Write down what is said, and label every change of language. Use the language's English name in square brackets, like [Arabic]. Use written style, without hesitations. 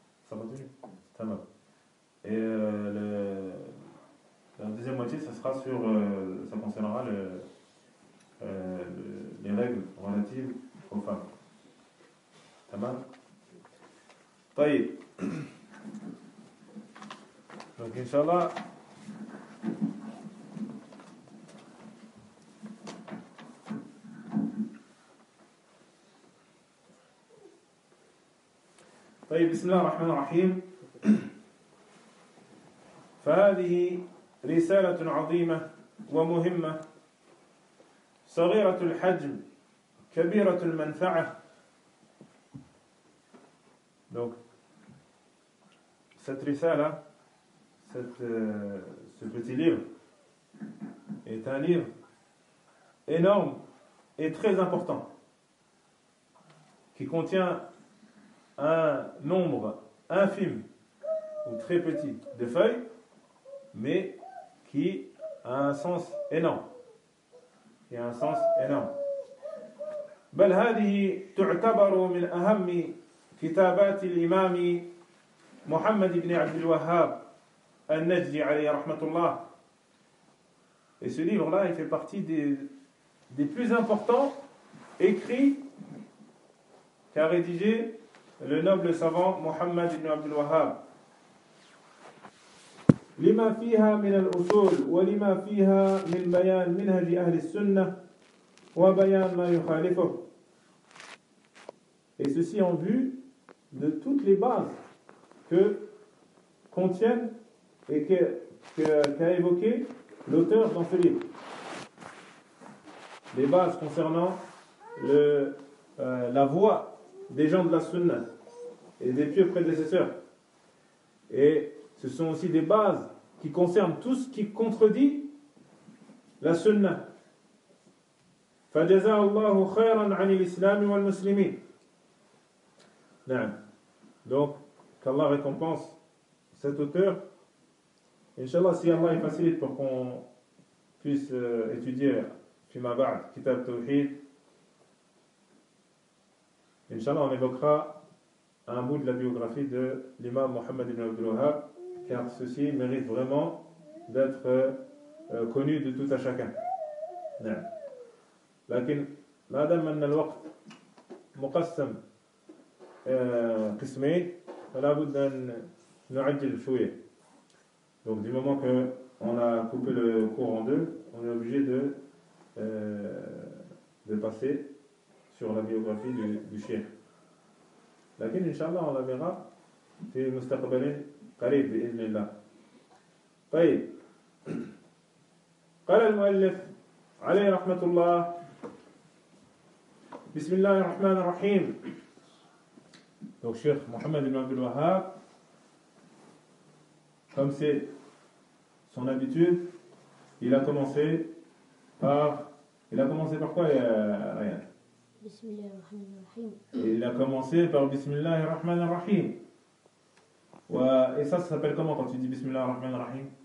[French] 50 minutes. Tamam. Et la deuxième moitié, ça sera sur... ça concernera les règles relatives aux femmes. Donc Inch'Allah, [Arabic] طيب بسم الله الرحمن الرحيم فهذه رسالة عظيمة ومهمة صغيرة الحجم كبيرة المنفعة. [French] Donc, cette risala, ce petit livre, est un livre énorme et très important, qui contient un nombre infime ou très petit de feuilles, mais qui a un sens énorme. Et un sens énorme. [Arabic] بل هذه تعتبر من أهم كتابات الإمام محمد بن عبد الوهاب النجدي عليه رحمة الله. [French] Et ce livre-là, il fait partie des plus importants écrits qu'a rédigé le noble savant محمد بن عبد الوهاب. [Arabic] لما فيها من الأصول ولما فيها من بيان منهج أهل السنة وبيان ما يخالفه. [French] Et ceci en vue de toutes les bases que contiennent et qu'a évoqué l'auteur dans ce livre. Les bases concernant la voix des gens de la Sunna et des pieux prédécesseurs. Et ce sont aussi des bases qui concernent tout ce qui contredit la Sunna. [Arabic] Fajazallahu khairan anil islam wal muslimin. [French] Donc, qu'Allah récompense cet auteur. Inch'Allah, si Allah il facilite pour qu'on puisse étudier Fima Ba'd, Kitab Tawhid, Inch'Allah, on évoquera un bout de la biographie de l'imam Mohammed ibn Abdul Wahhab, car ceci mérite vraiment d'être connu de tout à chacun. [Arabic] Lakin, madame anna al-waqt muqassam قسمين فلا بد أن نعجل شوية. [French] Donc du moment que on a coupé le cours en deux, on est obligé de passer sur la biographie du chien. [Arabic] لكن إن شاء الله [French] on la verra [Arabic] في مستقبل قريب بإذن الله. طيب قال المؤلف عليه رحمة الله بسم الله الرحمن الرحيم. [French] Donc, Cheikh Mohammed ibn Abdul Wahhab, comme c'est son habitude, il a commencé par quoi, Ryan? [Arabic] Bismillah ar-Rahman ar-Rahim. [French] Il a commencé par [Arabic] Bismillah ar-Rahman ar-Rahim. [French] Et ça s'appelle comment quand tu dis Bismillah ar-Rahman ar-Rahim?